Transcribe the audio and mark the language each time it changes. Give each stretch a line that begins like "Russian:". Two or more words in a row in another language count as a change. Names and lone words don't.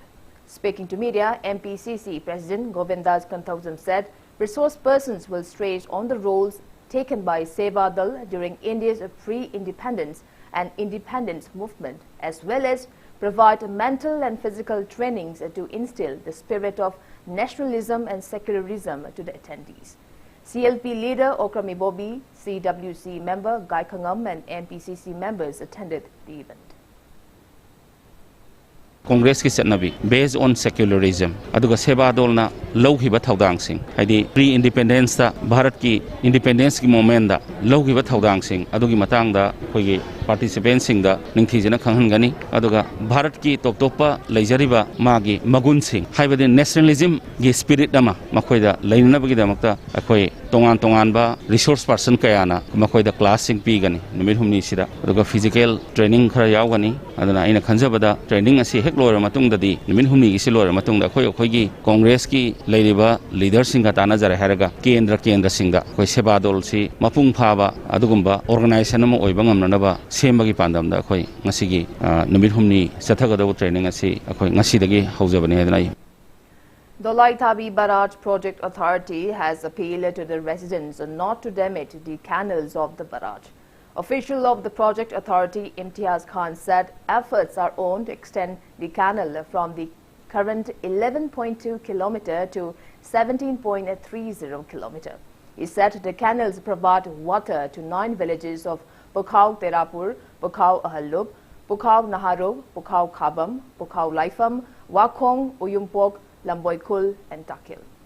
English: Speaking to media, MPCC President Govindas Kantausam said resource persons will stress on the roles taken by Seva Dal during India's pre-independence and independence movement, as well as provide mental and physical trainings to instill the spirit of nationalism and secularism to the attendees. CLP leader Okrami Bobby, CWC member Gai Khangam and MPCC members attended the event.
Manipuri: Congress ki chatnabi
English: based on secularism
Manipuri: aduga Seva Dolna lawhiba thaudang sing haidi
English: pre independence
Manipuri: da Bharat ki independence ki moment da lawhiba thaudang sing adugi matang da khoigi participants sing da ningthijana khanghangani aduga Bharat ki top-topa leijariba magi magun sing haibadi nationalism gi spirit dama makhoida leinabagi damakta akhoi tongan ba
English: resource person
Manipuri: kayana makhoida class sing pi gani numit humni sida aduga
English: physical training
Manipuri: khara yawgani aduna ina khanjabada training asi hek lora matung dadi numit humni gi silora matung da khoi gi Congress ki leiriba leader sing ga tana jara heraga kendra sing da khoi Seva Dol si mapung phaba adugumba organization ma oiba ngamnaba sembagi pandam da khoi ngasigi numit humni sathagada training asi khoi ngasidagi haujabani hadnai.
English: The Laitabi Barrage Project Authority has appealed to the residents not to damage the canals of the barrage. Official of the project authority Imtiaz Khan said efforts are on to extend the canal from the current 11.2 km to 17.30 km. He said the canals provide water to 9 villages of Pukhau Terapur, Pukhau Ahallub, Pukhau Naharub, Pukhau Khabam, Pukhau Laifam, Wakhong, Uyumpok, Lamboikul and Takil.